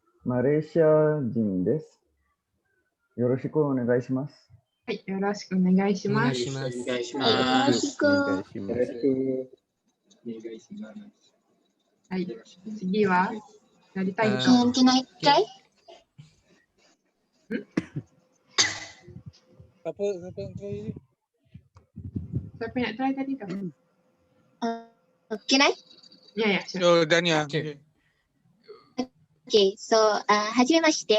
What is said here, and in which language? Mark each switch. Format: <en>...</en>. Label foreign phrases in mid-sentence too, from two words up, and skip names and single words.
<ja>マレーシア人です。よろしくお願いします。はい、よろしくお願いします。お願いしはい、よろしく。お願いします。よろしくお願いします。はい、次はやりたい人。</ja> <en>Can I try?</en> <ms>Siapa yang try ni? Siapa nak try tadi tu?</ms> <en>Can I? Ya, ya, sure. Oh, Dania. Okay. Okay, so はじめまして。</en>